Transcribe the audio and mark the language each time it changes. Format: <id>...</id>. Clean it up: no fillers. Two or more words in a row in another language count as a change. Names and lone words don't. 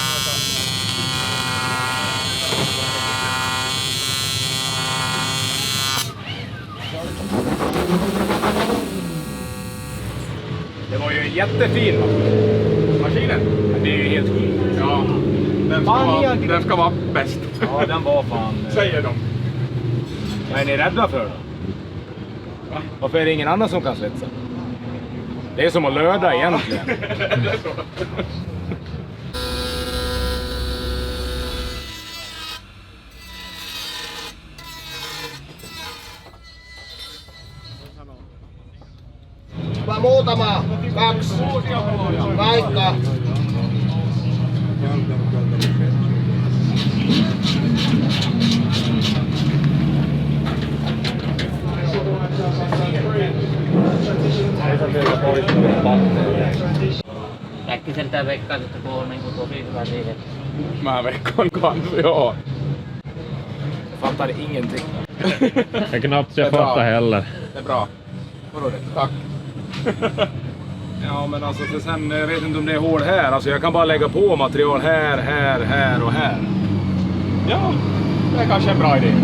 <sv>Det var ju en jättefin maskinen. Det är ju helt sjukt. Ja, den ska vara bäst. Ja, den var fan... Säger de. Vad är ni rädda för då? Varför är det ingen annan som kan svetsa? Det är som att löda egentligen.</sv> <fi>Muutama, 2, vaikka. Äkkiseltään veikkaan, että tuo on niinku tosi hyvä siihen. Mä veikkaan kanssa, joo.</fi> <sv>Fattar ingenting. Knappt jag fattar heller. Det är bra. Vadå det? Tack. Ja, men alltså för sen, jag vet inte om det är hål här. Alltså jag kan bara lägga på material här, här, här och här. Ja, det är kanske en bra idé.</sv>